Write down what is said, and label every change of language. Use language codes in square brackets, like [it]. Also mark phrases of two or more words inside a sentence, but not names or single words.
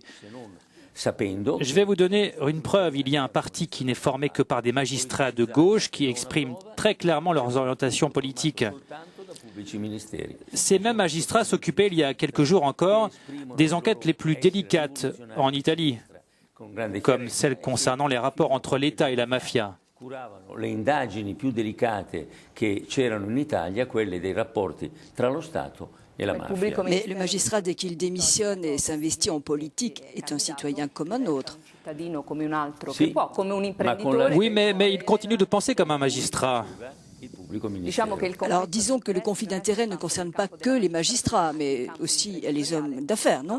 [fr] Je vais vous donner une preuve. Il y a un parti qui n'est formé que par des magistrats de gauche qui expriment très clairement leurs orientations politiques. Ces mêmes magistrats s'occupaient il y a quelques jours encore des enquêtes les plus délicates en Italie, comme celles concernant les rapports entre l'État et la mafia. [it] Le indagini più delicate che c'erano in Italia, quelle dei rapporti tra lo Stato e la mafia. [fr] Mais le magistrat, dès qu'il démissionne et s'investit en politique, est un citoyen comme un autre. Oui, mais il continue de penser comme un magistrat. Alors disons que le conflit d'intérêts ne concerne pas que les magistrats, mais aussi les hommes d'affaires, non?